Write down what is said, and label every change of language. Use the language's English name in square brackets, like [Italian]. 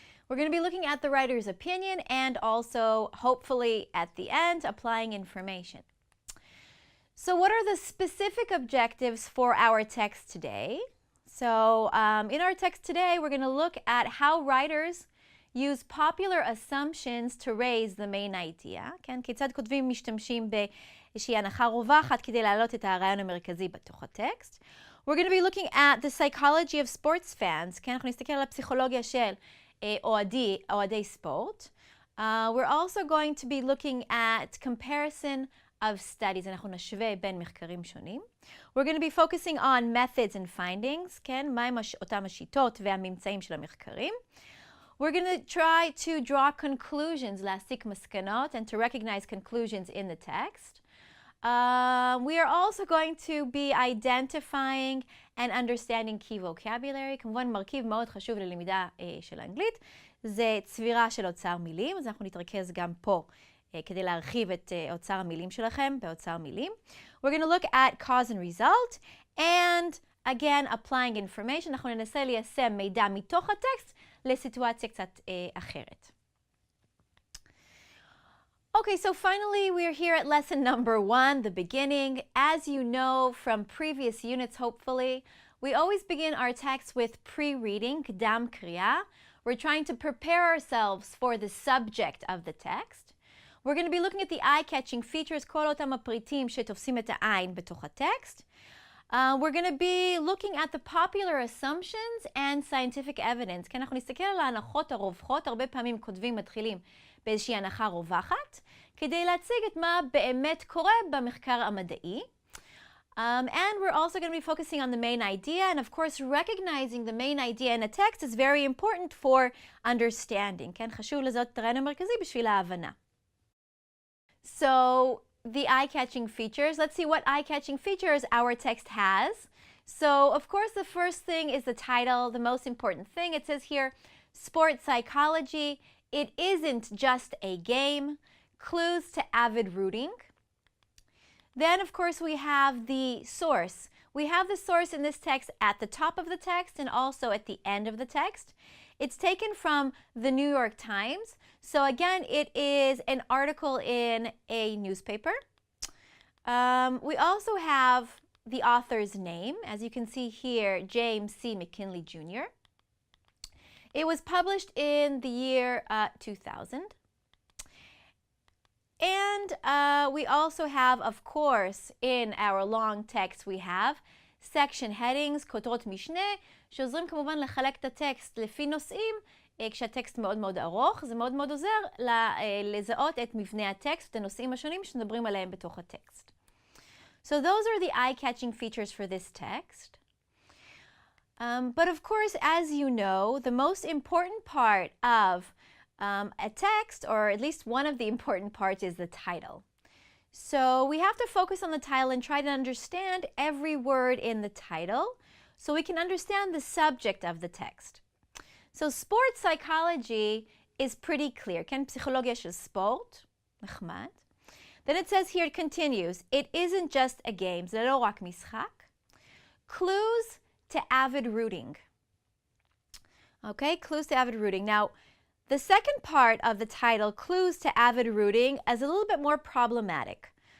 [English] We're going to be looking at the writer's opinion and also, hopefully, at the end, applying information. So what are the specific objectives for our text today? So in our text today, we're going to look at how writers use popular assumptions to raise the main idea. [Hebrew] כן? כיצד כותבים משתמשים באיזושהי הנחה רווחת כדי להעלות את הרעיון המרכזי בתוך הטקסט. [English] We're going to be looking at the psychology of sports fans. [Hebrew] כן? אנחנו נסתכל על הפסיכולוגיה של אוהדי ספורט. [English] We're also going to be looking at comparison of studies. [Hebrew] אנחנו נשווה בין מחקרים שונים. [English] We're going to be focusing on methods and findings, [Hebrew] כן? מהם אותם השיטות והממצאים של המחקרים. [English] We're going to try to draw conclusions, [Hebrew] להסיק מסקנות, [English] and to recognize conclusions in the text. We are also going to be identifying and understanding key vocabulary. [Hebrew] כמובן מרכיב מאוד חשוב ללמידה של האנגלית, זה צבירה של אוצר מילים, אז אנחנו נתרכז גם פה כדי להרחיב את אוצר המילים שלכם באוצר מילים. [English] We're going to look at cause and result, and again, applying information. [Hebrew] אנחנו ננסה ליישם מידע מתוך הטקסט לסיטואציה קצת אחרת. [English] Okay, so finally we're here at lesson number 1, the beginning. As you know from previous units, hopefully, we always begin our text with pre-reading, [Hebrew] קדם קריאה. [English] We're trying to prepare ourselves for the subject of the text. We're going to be looking at the eye-catching features, [Hebrew] כל אותם הפריטים שתופסים את העין בתוך הטקסט. [English] We're going to be looking at the popular assumptions and scientific evidence. [Hebrew] כי אנחנו נסתכל על ההנחות הרווחות, הרבה פעמים כותבים מתחילים באיזושהי הנחה רווחת, כדי להציג את מה באמת קורה במחקר המדעי. [English] And we're also going to be focusing on the main idea, and of course recognizing the main idea in a text is very important for understanding. [Hebrew] כן? חשוב לזהות את הרעיון המרכזי בשביל ההבנה. [English] So, the eye-catching features. Let's see what eye-catching features our text has. So, of course, the first thing is the title, the most important thing. It says here, sports psychology. It isn't just a game. Clues to avid rooting. Then, of course, we have the source. We have the source in this text at the top of the text and also at the end of the text. It's taken from the New York Times. So again, it is an article in a newspaper. We also have the author's name. As you can see here, James C. McKinley Jr. It was published in the year 2000. And we also have, of course, in our long text, we have section headings, [Hebrew] כותרות משנה, שעוזרים כמובן לחלק את הטקסט לפי נושאים, כשהטקסט מאוד מאוד ארוך, זה מאוד מאוד עוזר לזהות את מבנה הטקסט, את הנושאים השונים שנדברים עליהם בתוך הטקסט. [English] So those are the eye-catching features for this text. But of course, as you know, the most important part of a text, or at least one of the important parts, is the title. So we have to focus on the title and try to understand every word in the title so we can understand the subject of the text. So sports psychology is pretty clear. [Hebrew] כן, פסיכולוגיה של ספורט, נחמד. [English] Then it says here, it continues, it isn't just a game, [Hebrew] זה לא רק משחק. [English] Clues to avid rooting. Okay, clues to avid rooting. Now, the second part of the title, clues to avid rooting, is a little bit more problematic.